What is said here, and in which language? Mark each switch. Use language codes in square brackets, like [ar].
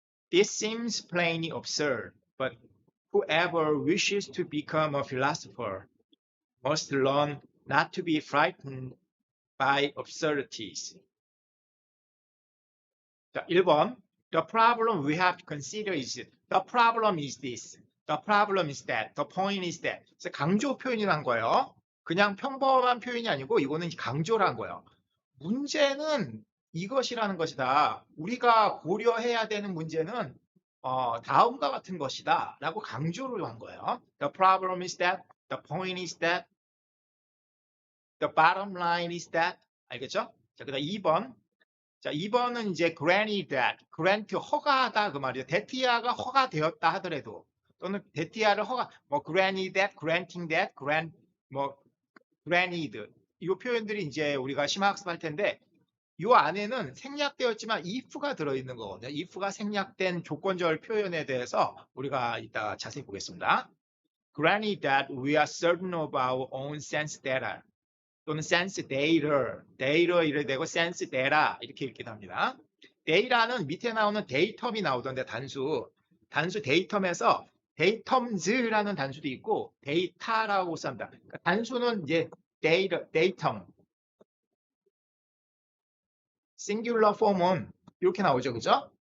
[en] This seems plainly absurd, but whoever wishes to become a philosopher must learn not to be frightened by absurdities. [ko] 1번. [en] The problem we have to consider is the problem is this. The problem is that. The point is that. [ko] 그래서 강조 표현이란 거예요. 그냥 평범한 표현이 아니고 이거는 강조란 거예요. 문제는 이것이라는 것이다. 우리가 고려해야 되는 문제는 다음과 같은 것이다 라고 강조를 한 거예요. [en] The problem is that, the point is that, the bottom line is that. [ko] 알겠죠? 자, 그다음 2번. 자, 2번은 이제 granted that, grant 허가하다 그 말이에요. 데티아가 허가되었다 하더라도 또는 데티아를 granted that, granting that, granted 이 표현들이 이제 우리가 심화학습할 텐데 이 안에는 생략되었지만 if가 들어있는 거거든요. if가 생략된 조건절 표현에 대해서 우리가 이따 자세히 보겠습니다. [en] Granted that we are certain of our own sense data [ko] 또는 [en] sense data, data [ko] 이래 되고 [en] sense data [ko] 이렇게 읽기도 합니다. data는 밑에 나오는 datum이 나오던데 단수 datum에서 datums라는 단수도 있고 data라고 씁니다. 그러니까 단수는 이제 datum 싱귤러 폼은 이렇게 나오죠, 그죠?